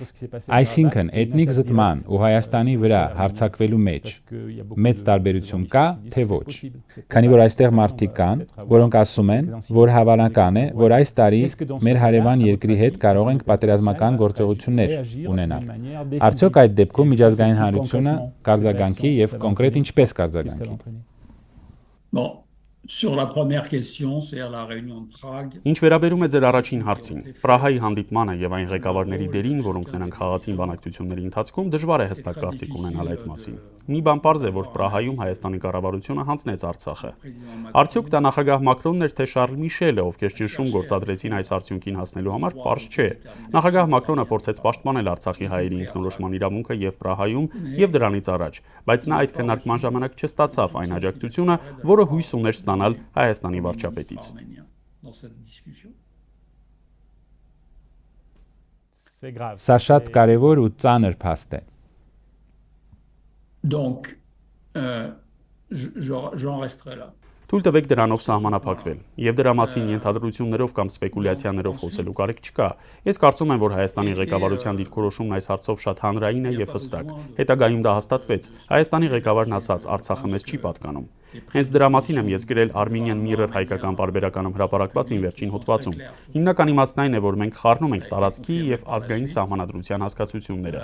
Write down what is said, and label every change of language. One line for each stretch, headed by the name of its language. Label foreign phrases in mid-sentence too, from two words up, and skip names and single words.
Armenian: Այսինքն էթնիկ զտման ու Հայաստանի վրա հարձակվելու մեջ մեծ տարբերություն կա, թե ոչ։ Քանի որ այստեղ մարդիկ կան, որոնք ասում են, որ հավանական է, որ այս տարի մեր հարևան երկրի հետ կարող ենք պատերազմական գործողություններ ունենալ։ Արդյոք այդ դեպքում միջազգային հանրությունը կարձագանքի եւ կոնկրետ ինչպես կարձագանքի։
French: Bon, sur la première question, c'est-à-dire la réunion de Prague.
Armenian: Ինչ վերաբերում է ձեր առաջին հարցին, Պրահայի հանդիպմանը եւ այն ղեկավարների դերին, որոնք նրանք խաղացին բանակցությունների ընթացքում, դժվար է հստակ կարծիք ունենալ այդ մասին։ Մի բան պարզ է, որ Պրահայում Հայաստանի կառավարությունը հանձնեց Արցախը։ Արդյոք դա նախագահ Մակրոնն էր, թե Շարլ Միշելը, ովքեր ճնշում գործադրեցին այս արդյունքին հասնելու համար, պարզ չէ։ Նախագահ Մակրոնը փորձեց պաշտպանել Արցախի հայերի ինքնորոշման իրավունքը եւ Պրահայում եւ դրանից առաջ, բայց նա այդ քննարկման ժամանակ չստացավ այն աջակցությունը, որը հույս ուներ ստանալ Հայաստանի վարչապետից։ Սա շատ կարևոր ու ծանր փաստ է։
French: Donc, j'en resterai là.
Armenian: Թույլ տվեք դրանով սահմանափակվել, եւ դրա մասին ենթադրություններով կամ սպեկուլյացիաներով խոսելու կարիք չկա։ Ես կարծում եմ, որ Հայաստանի ղեկավարության դիրքորոշումն այս հարցով շատ հանրային է եւ հստակ։ Հետագայում դա հաստատվեց։ Հայաստանի ղեկավարն ասաց, Արցախը մեզ չի պատկանում։ Հենց դրա մասին եմ ես գրել Armenian Mirror հայկական պարբերականում հրապարակված իմ վերջին հոդվածում։ Հիմնական իմաստն այն է, որ մենք խառնում ենք տարածքի եւ ազգային սահմանադրության հասկացությունները։